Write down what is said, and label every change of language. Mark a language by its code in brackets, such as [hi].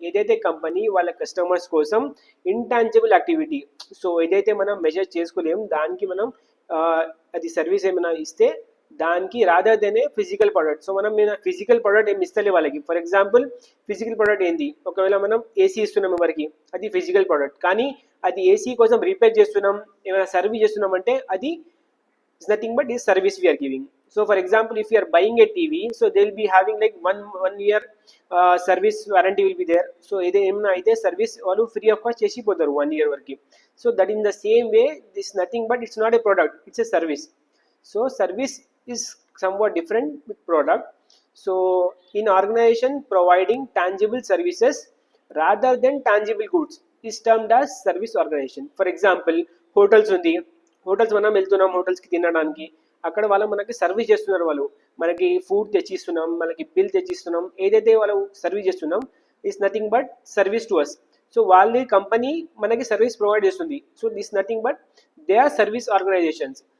[te] ఏదైతే కంపెనీ వాళ్ళ కస్టమర్స్ కోసం ఇంటాంజిబుల్ యాక్టివిటీ, సో ఏదైతే మనం మెజర్ చేసుకోలేం దానికి మనం అది సర్వీస్ ఏమైనా ఇస్తే దానికి [en] Rather than a physical product. [te] సో మనం ఫిజికల్ ప్రోడక్ట్ ఏమి ఇస్తలే వాళ్ళకి. ఫర్ ఎగ్జాంపుల్ ఫిజికల్ ప్రోడక్ట్ ఏంది, ఒకవేళ మనం ఏసీ ఇస్తున్నాం ఎవరికి, అది ఫిజికల్ ప్రోడక్ట్. కానీ అది ఏసీ కోసం రిపేర్ చేస్తున్నాం, ఏమైనా సర్వీస్ చేస్తున్నాం అంటే అది [en] is nothing but is service we are giving. So for example if you are buying a TV, so they will be having like one year service warranty will be there. [te] So ide emna aithe service vallu [en] free of cost [te] chesi potaru 1 year varki. [en] So that in the same way this nothing but it's not a product, it's a service. So service is somewhat different with product. So in organization providing tangible services rather than tangible goods is termed as service organization. For example hotels [te] undi, hotels మనం వెళ్తున్నాం హోటల్స్కి తినడానికి, అక్కడ వాళ్ళు మనకి service చేస్తున్నారు, వాళ్ళు మనకి food తెచ్చిస్తున్నాం, మనకి బిల్ తెచ్చిస్తున్నాం, ఏదైతే వాళ్ళు సర్వీస్ చేస్తున్నాం [en] Is nothing but service to us. [te] So వాళ్ళ కంపెనీ మనకి సర్వీస్ ప్రొవైడ్ చేస్తుంది. So [en] This nothing but they are service organisations.